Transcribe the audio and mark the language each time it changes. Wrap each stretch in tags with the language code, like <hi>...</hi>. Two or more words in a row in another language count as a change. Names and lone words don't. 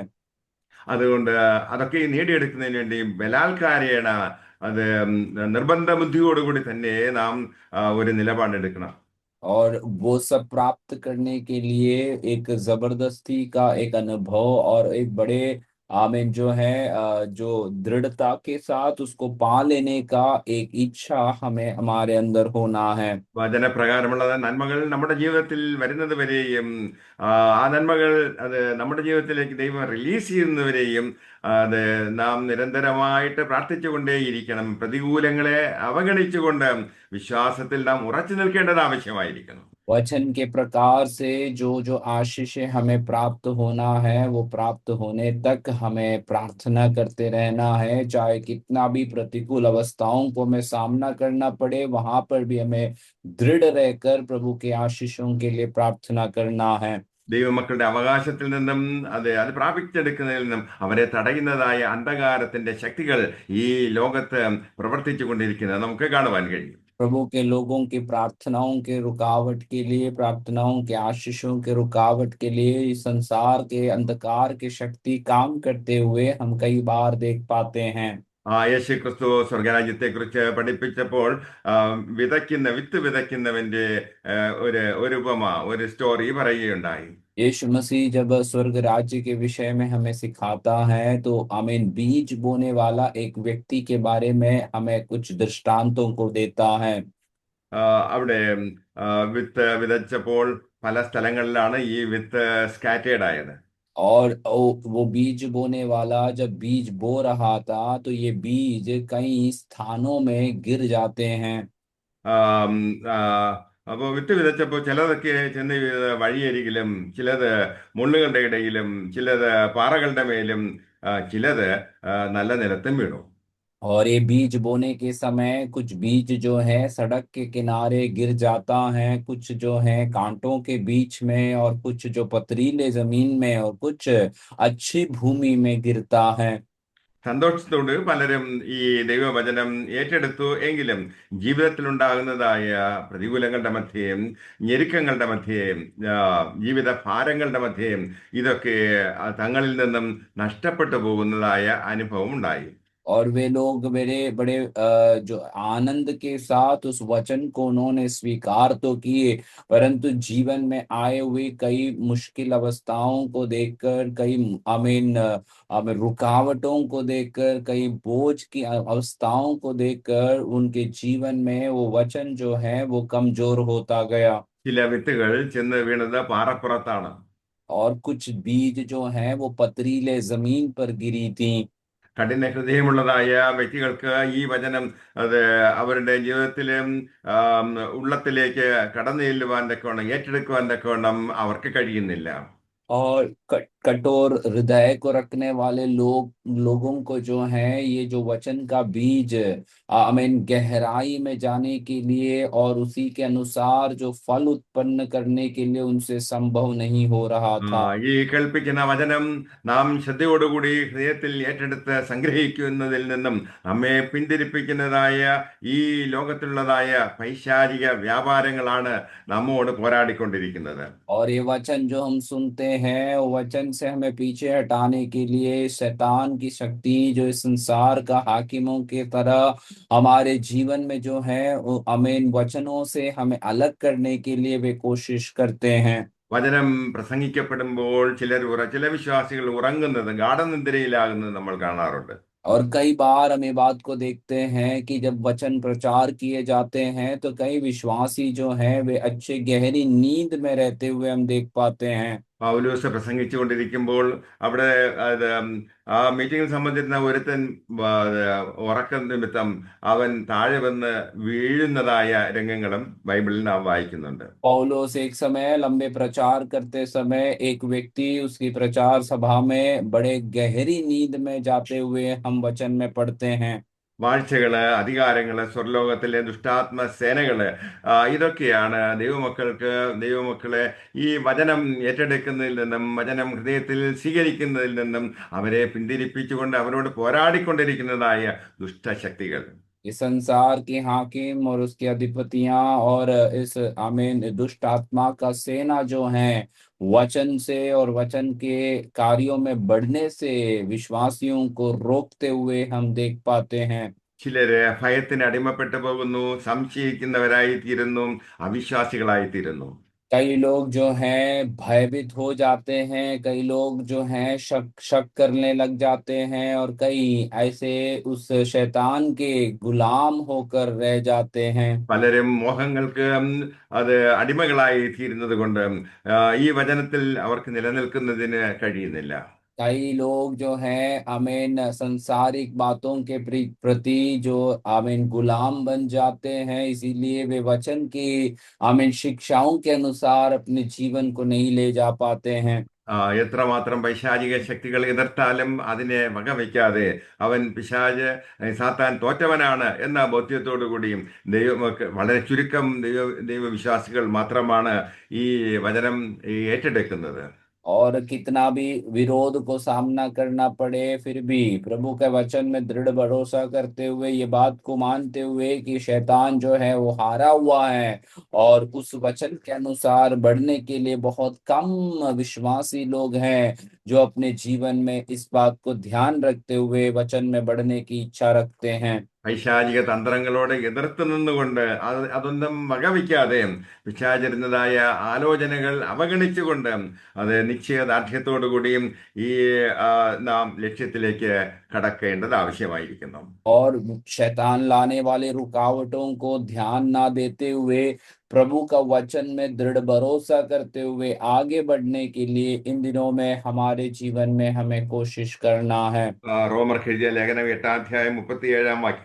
<ml>അതുകൊണ്ട് അതൊക്കെ നേടിയെടുക്കുന്നതിന് വേണ്ടി ബലാത്കാരേണ അത് നിർബന്ധ ബുദ്ധിയോടുകൂടി തന്നെ നാം ഒരു നിലപാടെടുക്കണം.</ml> <hi>और वो सब प्राप्त करने के लिए एक जबरदस्ती का एक अनुभव और एक बड़े आमीन जो है जो दृढ़ता के साथ उसको पा लेने का एक इच्छा हमें हमारे अंदर होना है।</hi> <ml>വചനപ്രകാരമുള്ള നന്മകൾ നമ്മുടെ ജീവിതത്തിൽ വരുന്നത് വരെയും ആ നന്മകൾ അത് നമ്മുടെ ജീവിതത്തിലേക്ക് ദൈവം റിലീസ് ചെയ്യുന്നവരെയും അത് നാം നിരന്തരമായിട്ട് പ്രാർത്ഥിച്ചുകൊണ്ടേയിരിക്കണം. പ്രതികൂലങ്ങളെ അവഗണിച്ചുകൊണ്ട് വിശ്വാസത്തിൽ നാം ഉറച്ചു നിൽക്കേണ്ടത് ആവശ്യമായിരിക്കുന്നു.</ml> <hi>वचन के प्रकार से जो जो आशीषें हमें प्राप्त होना है वो प्राप्त होने तक हमें प्रार्थना करते रहना है, चाहे कितना भी प्रतिकूल अवस्थाओं को हमें सामना करना पड़े वहां पर भी हमें दृढ़ रहकर प्रभु के आशीषों के लिए प्रार्थना करना है।</hi> <ml>ദൈവമക്കളുടെ അവകാശത്തിൽ നിന്നും അത് പ്രാപിച്ചെടുക്കുന്നതിൽ നിന്നും അവരെ തടയുന്നതായ അന്ധകാരത്തിന്റെ ശക്തികൾ ഈ ലോകത്ത് പ്രവർത്തിച്ചു കൊണ്ടിരിക്കുന്നത് നമുക്ക് കാണുവാൻ കഴിയും.</ml> <hi>प्रभु के लोगों की प्रार्थनाओं के रुकावट के लिए, प्रार्थनाओं के आशीषों के रुकावट के लिए इस संसार के अंधकार की शक्ति काम करते हुए हम कई बार देख पाते हैं।</hi> <ml>യേശു ക്രിസ്തു സ്വർഗരാജ്യത്തെക്കുറിച്ച് പഠിപ്പിച്ചപ്പോൾ വിത്ത് വിതയ്ക്കുന്നവന്റെ ഒരു ഉപമ ഒരു സ്റ്റോറി പറയുകയുണ്ടായി.</ml> <hi>यीशु मसीह जब स्वर्ग राज्य के विषय में हमें सिखाता है तो आमीन बीज बोने वाला एक व्यक्ति के बारे में हमें कुछ दृष्टांतों को देता है।</hi> <ml>അവിടെ വിത്ത് വിതച്ചപ്പോൾ പല സ്ഥലങ്ങളിലാണ് ഈ വിത്ത് സ്കാറ്റേഡ് ആയത്.</ml> <hi>और वो बीज बोने वाला जब बीज बो रहा था तो ये बीज कई स्थानों में गिर जाते हैं।</hi> <ml>ആം, ആ, അപ്പോൾ വിത്ത് വിതച്ചപ്പോൾ ചിലതൊക്കെ ചെന്ന് വീഴുന്നത് വഴിയരികിലും, ചിലത് മുള്ളുകളുടെ ഇടയിലും, ചിലത് പാറകളുടെ മേലും, ചിലത് നല്ല നിലത്തും വീണു.</ml> <hi>और ये बीज बोने के समय कुछ बीज जो है सड़क के किनारे गिर जाता है, कुछ जो है कांटों के बीच में, और कुछ जो पथरीले जमीन में, और कुछ अच्छी भूमि में गिरता है।</hi> <ml>സന്തോഷത്തോട് പലരും ഈ ദൈവവചനം ഏറ്റെടുത്തു എങ്കിലും ജീവിതത്തിലുണ്ടാകുന്നതായ പ്രതികൂലങ്ങളുടെ മധ്യേയും ഞെരുക്കങ്ങളുടെ മധ്യേയും ജീവിത ഭാരങ്ങളുടെ മധ്യേയും ഇതൊക്കെ തങ്ങളിൽ നിന്നും നഷ്ടപ്പെട്ടു പോകുന്നതായ അനുഭവം ഉണ്ടായി.</ml> <hi>और वे लोग मेरे बड़े जो आनंद के साथ उस वचन को उन्होंने स्वीकार तो किए, परंतु जीवन में आए हुए कई मुश्किल अवस्थाओं को देखकर, कई आमीन आमीन रुकावटों को देखकर, कई बोझ की अवस्थाओं को देखकर उनके जीवन में वो वचन जो है वो कमजोर होता गया।</hi> <ml>ചില വിത്തുകൾ ചെന്ന് വീണത് പാറപ്പുറത്താണ്.</ml> <hi>और कुछ बीज जो है वो पथरीले जमीन पर गिरी थी।</hi> <ml>കഠിന ഹൃദയമുള്ളതായ വ്യക്തികൾക്ക് ഈ വചനം അത് അവരുടെ ജീവിതത്തിലും ആം, ഉള്ളത്തിലേക്ക് കടന്നു ചെല്ലുവാൻ തക്കവണ്ണം ഏറ്റെടുക്കുവാൻ തക്കവണ്ണം അവർക്ക് കഴിയുന്നില്ല.</ml> <hi>और कठोर हृदय को रखने वाले लोगों को जो है ये जो वचन का बीज आमीन गहराई में जाने के लिए और उसी के अनुसार जो फल उत्पन्न करने के लिए उनसे संभव नहीं हो रहा ആ, था।</hi> <ml>ഈ കേൾപ്പിക്കുന്ന വചനം നാം ശ്രദ്ധയോടുകൂടി ഹൃദയത്തിൽ ഏറ്റെടുത്ത് സംഗ്രഹിക്കുന്നതിൽ നിന്നും നമ്മെ പിന്തിരിപ്പിക്കുന്നതായ ഈ ലോകത്തിലുള്ളതായ പൈശാചിക വ്യാപാരങ്ങളാണ് നമ്മോട് പോരാടിക്കൊണ്ടിരിക്കുന്നത്.</ml> <hi>और ये वचन जो हम सुनते हैं वो वचन से हमें पीछे हटाने के लिए शैतान की शक्ति जो इस संसार का हाकिमों के तरह हमारे जीवन में जो है वो आमीन वचनों से हमें अलग करने के लिए वे कोशिश करते हैं।</hi> <ml>വചനം പ്രസംഗിക്കപ്പെടുമ്പോൾ ചില വിശ്വാസികൾ ഉറങ്ങുന്നത് ഗാഠനിദ്രയിലാകുന്നത് നമ്മൾ കാണാറുണ്ട്.</ml> <hi>और कई बार हम ये बात को देखते हैं कि जब वचन प्रचार किए जाते हैं तो कई विश्वासी जो हैं वे अच्छे गहरी नींद में रहते हुए हम देख पाते हैं।</hi> <ml>പൗലോസ് പ്രസംഗിച്ചുകൊണ്ടിരിക്കുമ്പോൾ അവിടെ അത് ആ മീറ്റിംഗിൽ സംബന്ധിക്കുന്ന ഒരുത്തൻ ഉറക്കം നിമിത്തം അവൻ താഴെ വന്ന് വീഴുന്നതായ രംഗങ്ങളും ബൈബിളിൽ നാം വായിക്കുന്നുണ്ട്.</ml> <hi>पौलुस एक समय लंबे प्रचार करते समय एक व्यक्ति उसकी प्रचार सभा में बड़े गहरी नींद में जाते हुए हम वचन में पढ़ते हैं।</hi> <ml>വാഴ്ചകള്, അധികാരങ്ങള്, സ്വർലോകത്തിലെ ദുഷ്ടാത്മ സേനകള്, ഇതൊക്കെയാണ് ദൈവമക്കളെ ഈ വചനം ഏറ്റെടുക്കുന്നതിൽ നിന്നും വചനം ഹൃദയത്തിൽ സ്വീകരിക്കുന്നതിൽ നിന്നും അവരെ പിന്തിരിപ്പിച്ചുകൊണ്ട് അവരോട് പോരാടിക്കൊണ്ടിരിക്കുന്നതായ ദുഷ്ടശക്തികൾ.</ml> <hi>इस संसार के हाकिम और उसके अधिपतियां और इस आमीन दुष्ट आत्मा का सेना जो है वचन से और वचन के कार्यों में बढ़ने से विश्वासियों को रोकते हुए हम देख पाते हैं।</hi> <ml>ചിലര് ഭയത്തിന് അടിമപ്പെട്ടു പോകുന്നു, സംശയിക്കുന്നവരായി തീരുന്നു, അവിശ്വാസികളായി തീരുന്നു.</ml> <hi>कई लोग जो हैं भयभीत हो जाते हैं, कई लोग जो हैं शक शक करने लग जाते हैं, और कई ऐसे उस शैतान के गुलाम होकर रह जाते हैं।</hi> <ml>പലരും മോഹങ്ങൾക്ക് അത് അടിമകളായി തീരുന്നത് കൊണ്ട് ഈ വചനത്തിൽ അവർക്ക് നിലനിൽക്കുന്നതിന് കഴിയുന്നില്ല.</ml> <hi>कई लोग जो हैं आमीन संसारिक बातों के प्रति जो आमीन गुलाम बन जाते हैं, इसीलिए वे वचन की आमीन शिक्षाओं के अनुसार अपने जीवन को नहीं ले जा पाते हैं।</hi> <ml>എത്രമാത്രം പൈശാചിക ശക്തികൾ എതിർത്താലും അതിനെ വകവയ്ക്കാതെ അവൻ സാത്താൻ തോറ്റവനാണ് എന്ന ബോധ്യത്തോടു കൂടിയും വളരെ ചുരുക്കം ദൈവവിശ്വാസികൾ മാത്രമാണ് ഈ വചനം ഏറ്റെടുക്കുന്നത്.</ml> <hi>और कितना भी विरोध को सामना करना पड़े फिर भी प्रभु के वचन में दृढ़ भरोसा करते हुए ये बात को मानते हुए कि शैतान जो है वो हारा हुआ है, और उस वचन के अनुसार बढ़ने के लिए बहुत कम विश्वासी लोग हैं जो अपने जीवन में इस बात को ध्यान रखते हुए वचन में बढ़ने की इच्छा रखते हैं।</hi> <ml>പൈശാചിക തന്ത്രങ്ങളോട് എതിർത്ത് നിന്നുകൊണ്ട് അതൊന്നും വകവയ്ക്കാതെ പിശാചിരുന്നതായ ആലോചനകൾ അവഗണിച്ചുകൊണ്ട് അത് നിശ്ചയദാർഢ്യത്തോടു കൂടിയും ഈ നാം ലക്ഷ്യത്തിലേക്ക് കടക്കേണ്ടത് ആവശ്യമായിരിക്കുന്നു.</ml> <hi>और शैतान लाने वाले रुकावटों को ध्यान ना देते हुए प्रभु का वचन में दृढ़ भरोसा करते हुए आगे बढ़ने के लिए इन दिनों में हमारे जीवन में हमें कोशिश करना है।</hi> <ml>റോമർക്ക് എഴുതിയ ലേഖനം 8-ാം അധ്യായം 37-ാം വാക്യം.</ml>